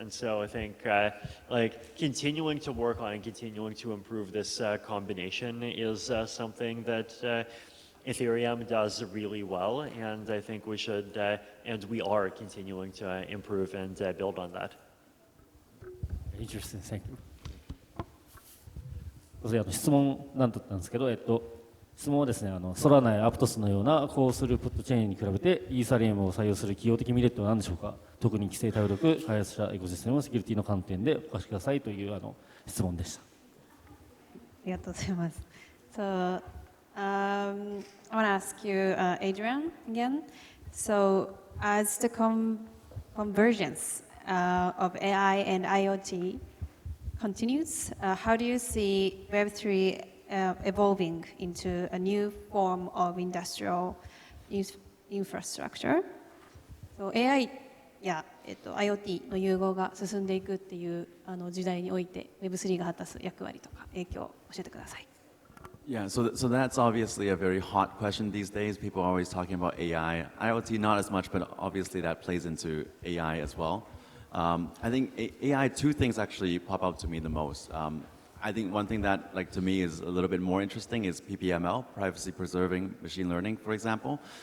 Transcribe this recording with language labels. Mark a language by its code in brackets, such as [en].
[en] And so I think continuing to work on and continuing to improve this combination is something that Ethereum does really well, and I think we should, and we are continuing to improve and build on that. Interesting, thank you. [ja] 質問なんだったんですけど、質問はですね、ソラナやアプトスのようなコースループットチェーンに比べてイーサリアムを採用する企業的メリットは何でしょうか。特に規制対力、開発者エコシステムのセキュリティの観点でお聞かせくださいという質問でした。ありがとうございます。 [en] So, I want to ask you, Adrian, again. So, as the convergence of AI and IoT continues, how do you see Web3 evolving into a new form of industrial infrastructure? [ja] So, AI やIoT の融合が進んでいくっていう時代において Web3 が果たす役割とか影響を教えてください。 [en] Yeah, so that's obviously a very hot question these days. People are always talking about AI. IoT not as much, but obviously that plays into AI as well. I think AI, two things actually pop out to me the most. I think one thing that, to me, is a little bit more interesting is PPML, privacy preserving machine learning, for example.